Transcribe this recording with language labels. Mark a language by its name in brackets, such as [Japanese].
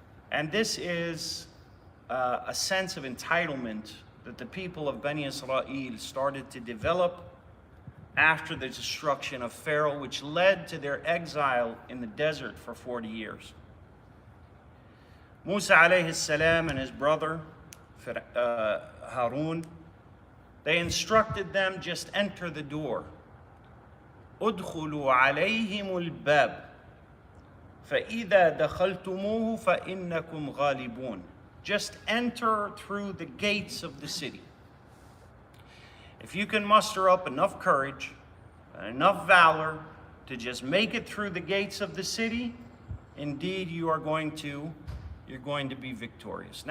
[English] And this is a sense of entitlement that the people of Bani Israel started to develop after the destruction of Pharaoh, which led to their exile in the desert for 40 years. Musa alayhi salam and his brother Harun, they instructed them, just enter the door. [Arabic] ادخلوا عليهم الباب فإذا دخلتموه فإنكم غالبون. [English] Just enter through the gates of the city. If you can muster up enough courage and enough valor to just make it through the gates of the city, indeed you're going to be victorious.